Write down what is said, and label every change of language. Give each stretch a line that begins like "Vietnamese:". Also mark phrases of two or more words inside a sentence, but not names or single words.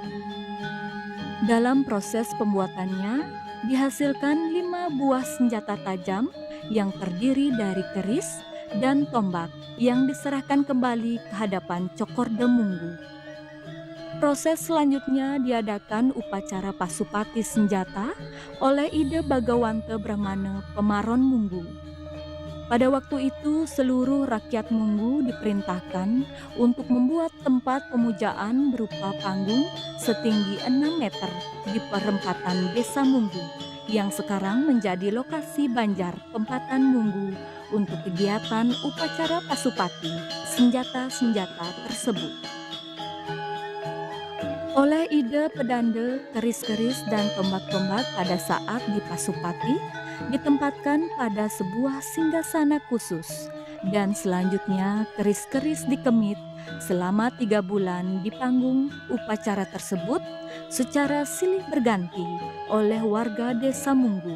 Indonesian: Dalam proses pembuatannya, dihasilkan 5 buah senjata tajam yang terdiri dari keris dan tombak yang diserahkan kembali ke hadapan Cokorda Munggu. Proses selanjutnya diadakan upacara pasupati senjata oleh Ida Bagawanta Brahmana Pemaron Munggu. Pada waktu itu seluruh rakyat Munggu diperintahkan untuk membuat tempat pemujaan berupa panggung setinggi 6 meter di perempatan Desa Munggu yang sekarang menjadi lokasi banjar Pempatan Munggu untuk kegiatan upacara pasupati senjata-senjata tersebut. Oleh Ida Pedanda, keris-keris dan tombak-tombak pada saat di Pasupati ditempatkan pada sebuah singgasana khusus, dan selanjutnya keris-keris dikemit selama 3 bulan di panggung upacara tersebut secara silih berganti oleh warga Desa Munggu.